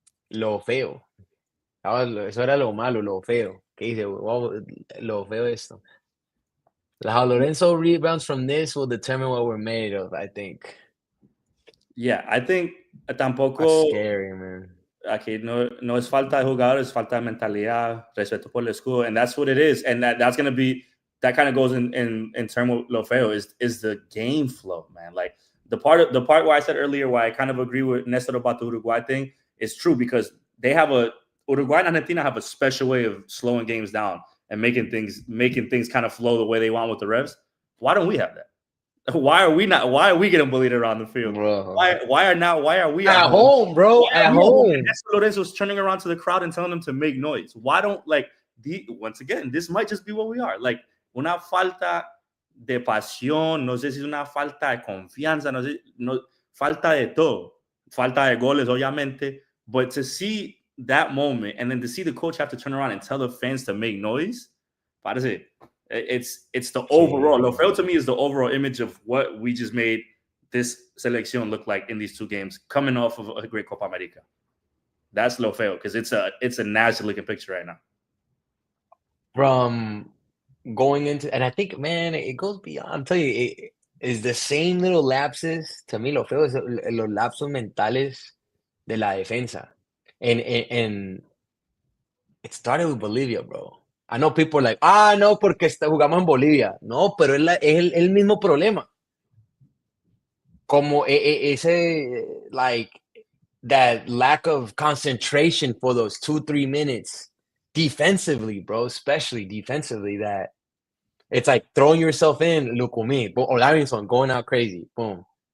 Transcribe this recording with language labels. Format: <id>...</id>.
<es>Lo feo. Eso era lo malo, lo feo. ¿Qué dice? Wow, lo feo esto.</es> <en>How Lorenzo rebounds from this will determine what we're made of, I think. Yeah, I think</en> <es>tampoco.</es> <en>That's scary, man.</en> <es>Aquí no es falta de jugadores, es falta de mentalidad, respeto por el escudo,</es> <en>and that's what it is. And that's going to be, that kind of goes in terms of</en> <es>lo feo</es> <en>is the game flow, man. Like, the part where I said earlier, why I kind of agree with Nestor about the Uruguay thing, is true, because they have Uruguay and Argentina have a special way of slowing games down and making things kind of flow the way they want with the refs. Why don't we have that? Why are we getting bullied around the field? Bro. Why are we at home, bro? At home. Lorenzo's turning around to the crowd and telling them to make noise. Why don't, like, once again, this might just be what we are.</en> <es>Like, una falta de pasión, no sé si es una falta de confianza, falta de todo. Falta de goles, obviamente.</es> <en>But to see that moment, and then to see the coach have to turn around and tell the fans to make noise,</en> <es>parece,</es> <en>it's the overall.</en> <es>Lo feo</es> <en>to me is the overall image of what we just made this selección look like in these two games, coming off of a great Copa America. That's</en> <es>lo feo,</es> <en>because it's a nasty looking picture right now. From going into, and I think, man, it goes beyond. I'm telling you, it is the same little lapses.</en> <es>To mí, lo feo es los lapsos mentales de la defensa.</es> <en>And it started with Bolivia, bro. I know people are like,</en> <es>no, porque jugamos en Bolivia. No, pero es el mismo problema. Como ese,</es> <en>like, that lack of concentration for those 2-3 minutes defensively, bro, especially defensively, that it's like throwing yourself in, Lukumi, or Lavinson going out crazy, boom.</en>